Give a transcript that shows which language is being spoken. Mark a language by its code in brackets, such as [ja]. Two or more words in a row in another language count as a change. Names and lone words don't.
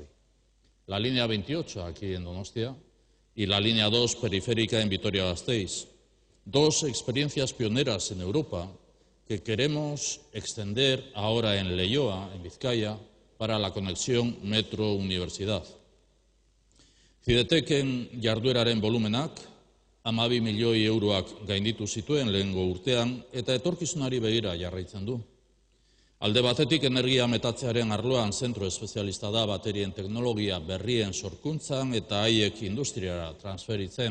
[es] La línea 28 aquí en Donostia y la línea 2 periférica en Vitoria-Gasteiz. 2 experiencias pioneras en Europa que queremos extender ahora en Leioa, en Vizcaya, para la conexión metro-universidad. [eu] Cideteken jardueraren volumenak 12 milioi euroak gainditu zituen lehengo urtean eta etorkizunari begira jarraitzen du. Alde batetik energia metatzearen arloan zentro espezialista da baterien teknologia berrien sorkuntzan eta haiek industriara transferitzen.